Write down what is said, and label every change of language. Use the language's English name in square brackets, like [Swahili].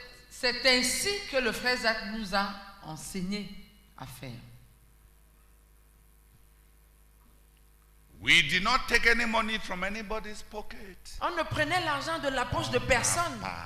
[French] C'est ainsi que le frère Zach nous a enseigné à faire. [English] We did not take any money from anybody's pocket. [French] On ne prenait l'argent de la poche de personne.